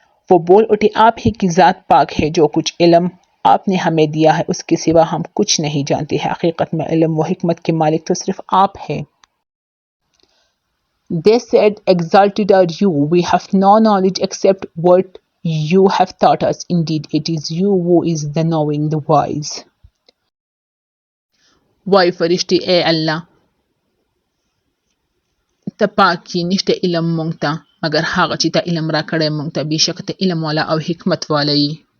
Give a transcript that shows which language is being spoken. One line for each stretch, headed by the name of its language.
Hindi: वो बोल उठे, आप ही की ज़ात पाक है, जो कुछ इल्म आपने हमें दिया है उसके सिवा हम कुछ नहीं जानते हैं। हकीकत में इल्म व हिकमत के मालिक तो सिर्फ आप हैं।
English: They said, exalted are you, we have no knowledge except what you have taught us. Indeed, it is you who is the knowing, the wise.
Pashto: वाई फरिश्ते, ए अल्लाह ته پاک یې، نشته علم مونږ ته مګر هغه چې ته علم را کړی مونږ ته، بېشکه ته علم والا او حکمت والا یې.